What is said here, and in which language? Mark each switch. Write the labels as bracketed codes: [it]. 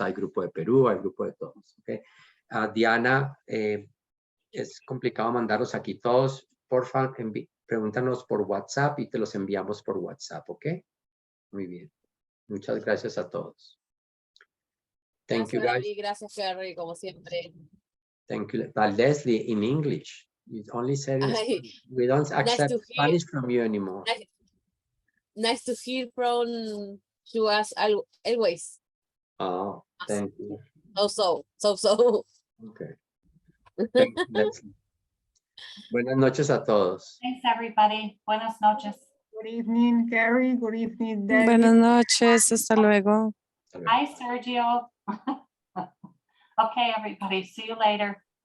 [es] Hay grupo de Perú, hay grupo de todos, ¿ok? Diana, es complicado mandarlos aquí todos. Porfa, pregúntanos por WhatsApp y te los enviamos por WhatsApp, ¿ok? Muy bien. Muchas gracias a todos. [en] Thank you, guys. [es] Gracias, Ferry, como siempre. [en] Thank you. But Leslie, in English, you only said in Spanish. We don't accept Spanish from you anymore. Nice to hear from you as always. Oh, thank you. So. Okay. Thank you, Leslie. [es] Buenas noches a todos. [en] Thanks, everybody. [es] Buenas noches. [en] Good evening, Carrie. Good evening, David. [es] Buenas noches, hasta luego. [en] Hi, Sergio. Okay, everybody. See you later.